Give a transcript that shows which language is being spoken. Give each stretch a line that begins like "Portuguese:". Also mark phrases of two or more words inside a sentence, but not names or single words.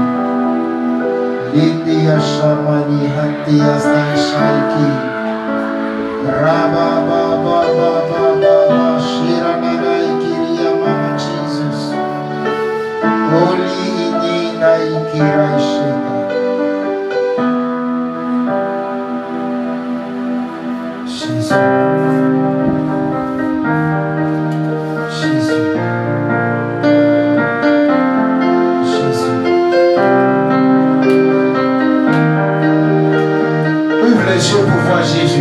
French: Lindi Yashamani Hanti Yasnai Shaiki Raba Baba Baba Baba Shira Nana Ikiri Mama Jesus Holy Inina Ikira Ishida Jésus. Jésus. Ouvre les yeux pour voir Jésus.